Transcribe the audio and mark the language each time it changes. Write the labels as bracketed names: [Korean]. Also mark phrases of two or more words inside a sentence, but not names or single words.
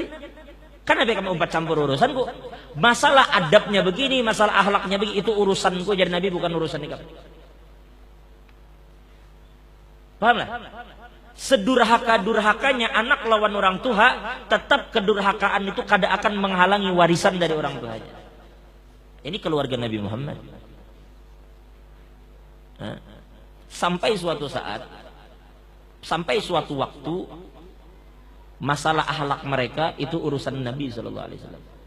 [Indonesian] Kan Nabi kamu umpat campur urusanku. Masalah adabnya begini, masalah akhlaknya begini, itu urusanku jar Nabi, bukan urusan nikah. Paham lah? Sedurhaka-durhakanya anak lawan orang tua, tetap kedurhakaan itu kada akan menghalangi warisan dari orang tuanya. Ini keluarga Nabi Muhammad. Sampai suatu saat, sampai suatu waktu, masalah akhlak mereka itu urusan Nabi [Arabic] صلى الله عليه وسلم.